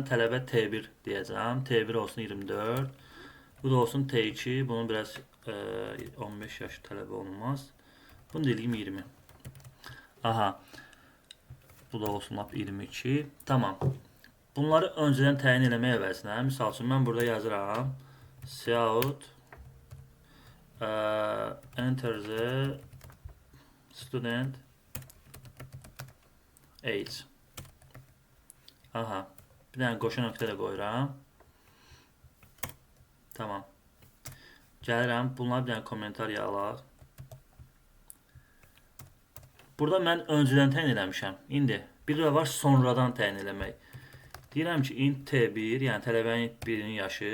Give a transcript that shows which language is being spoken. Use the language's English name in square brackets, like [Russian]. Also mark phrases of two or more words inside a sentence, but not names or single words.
[Azerbaijani] Tələbə T1 deyəcəm. T1 olsun 24. Bu da olsun T2. Bunun biraz 15 yaş tələbə olmaz. Bunu deyiliyim 20. Aha. Bu da olsun 22. Tamam. Bunları öncədən təyin eləmək əvəzinə, misal üçün mən burada yazıram. [English] Cout enter the student age. [Azerbaijani] Aha. Bir dənə qoşu nöqtə də qoyuram. Tamam. Gəlirəm. Bunları bir dənə kommentariya alaq. Burada mən öncədən təyin eləmişəm. İndi bir də var sonradan təyin eləmək. Deyirəm ki, int T1, yəni tələbənin birinin yaşı.